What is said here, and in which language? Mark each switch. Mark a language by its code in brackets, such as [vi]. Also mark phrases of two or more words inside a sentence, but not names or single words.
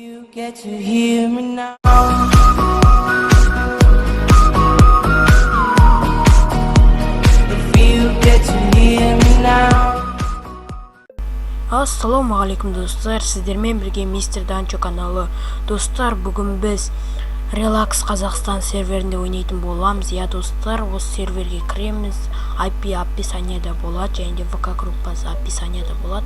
[en] get to hear me now. If you get to hear me now. [kk] Ассалаумағалейкум достар, сіздермен бірге Мистер Данчо каналы. Достар, бүгін біз Relax Қазақстан серверінде ойнайтын боламыз. Я достар, осы серверге кіреміз. IP описанияда болады, және де ВК группасы описанияда болады.